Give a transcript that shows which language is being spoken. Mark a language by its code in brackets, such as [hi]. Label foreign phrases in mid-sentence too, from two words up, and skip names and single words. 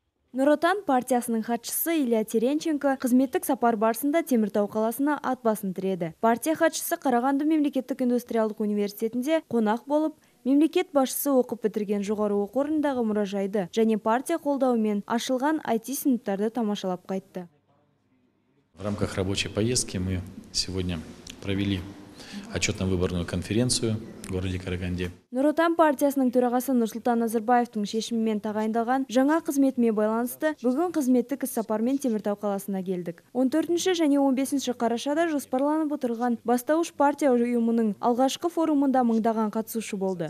[kk] Нұр Отан партиясының хатшысы Илья Теренченко қызметтік сапар барысында Теміртау қаласына ат басын тіреді. Партия хатшысы Қарағанды мемлекеттік индустриалдық университетінде қонақ болып, мемлекет басшысы оқып бітірген жоғары оқу орнындағы мұражайды және партия қолдауымен ашылған IT сыныптарды тамашалап қайтты. [ru] В рамках рабочей поездки мы сегодня провели отчетно-выборную конференцию в городе Караганде. [kk] Нұр Отан партиясының төрағасы Нұрсұлтан Назарбаевтың шешімімен тағайындалған жаңа қызметіме байланысты бүгін қызметтік іс-сапармен Теміртау қаласына келдік. 14 және 15 қарашада жоспарланып отырған бастауыш партия ұйымының алғашқы форумында мыңдаған қатысушы болды.